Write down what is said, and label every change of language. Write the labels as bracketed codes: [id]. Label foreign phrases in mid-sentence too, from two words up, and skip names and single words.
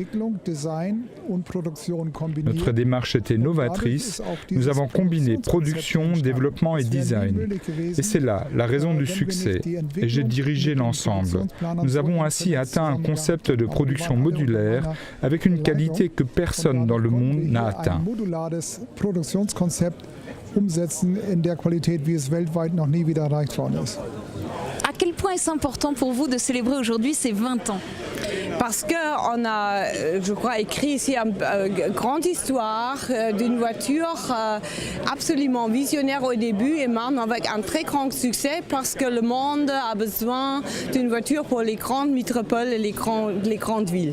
[fr] Notre démarche était novatrice. Nous avons combiné production, développement et design. Et c'est là la raison du succès. Et j'ai dirigé l'ensemble. Nous avons ainsi atteint un concept de production modulaire avec une qualité que personne dans le monde n'a atteint. [de] Umsetzen in der Qualität, wie es weltweit noch nie wieder erreicht worden ist. [fr] À quel point est-ce important pour vous de célébrer aujourd'hui ces 20 ans ? Parce qu'on a, je crois, écrit ici une grande histoire d'une voiture absolument visionnaire au début et même avec un très grand succès parce que le monde a besoin d'une voiture pour les grandes métropoles et les grandes villes.